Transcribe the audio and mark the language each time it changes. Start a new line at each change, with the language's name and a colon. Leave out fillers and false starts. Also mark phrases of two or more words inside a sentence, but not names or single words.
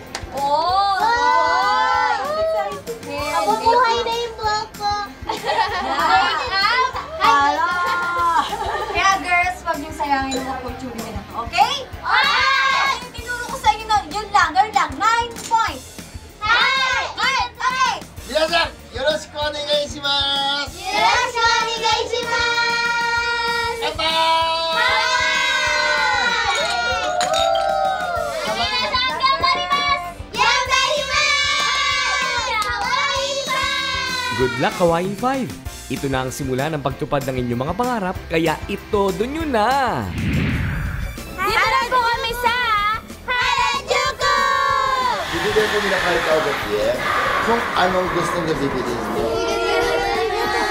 Filipino: Mabubuhay na yung vlog ko! Kaya girls, huwag niyong sayangin ang opportunity na to, okay? Yung tinuro ko sa inyo na, yun lang, 9 points.
English: Okay.
Japanese: 皆さん、よろしくお願いします. よろしくお願いします!
English: Bye-bye! Good luck, Kawaii 5!
Filipino: Ito na ang simula ng pagtupad ng inyong mga pangarap, kaya itodo nyo na! Dito na po kami sa Harajuku! Bibigyan ko nila kahit agad yan kung anong gusto niya bibiliin niyo.